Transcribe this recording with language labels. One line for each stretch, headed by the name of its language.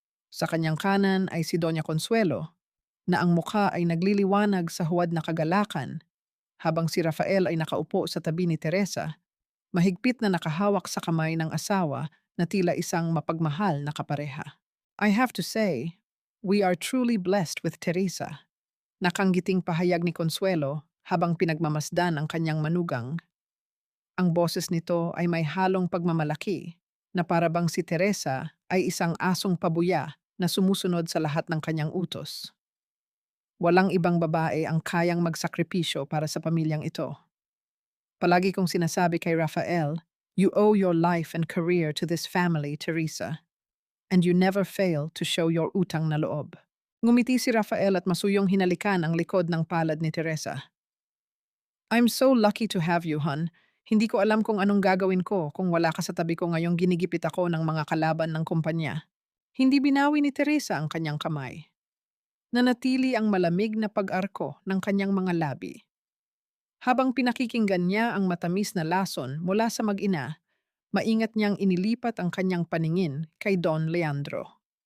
Filipino: Sa kanyang kanan ay si Doña Consuelo, na ang mukha ay nagliliwanag sa huwad na kagalakan, habang si Rafael ay nakaupo sa tabi ni Teresa, mahigpit na nakahawak sa kamay ng asawa na tila isang mapagmahal na kapareha.
English: I have to say, we are truly blessed with Teresa.
Filipino: Nakanggiting pahayag ni Consuelo habang pinagmamasdan ang kanyang manugang. Ang boses nito ay may halong pagmamalaki na parabang si Teresa ay isang asong pabuya na sumusunod sa lahat ng kanyang utos. Walang ibang babae ang kayang magsakripisyo para sa pamilyang ito. Palagi kong sinasabi kay Rafael,
English: you owe your life and career to this family, Teresa, and you never fail to show your
Filipino: utang na loob. Ngumiti si Rafael at masuyong hinalikan ang likod ng palad ni Teresa.
English: I'm so lucky to have you, hon.
Filipino: Hindi ko alam kung anong gagawin ko kung wala ka sa tabi ko ngayong ginigipit ako ng mga kalaban ng kumpanya. Hindi binawi ni Teresa ang kanyang kamay. Nanatili ang malamig na pag-arko ng kanyang mga labi. Habang pinakikinggan niya ang matamis na lason mula sa mag-ina, maingat niyang inilipat ang kanyang paningin kay Don Leandro.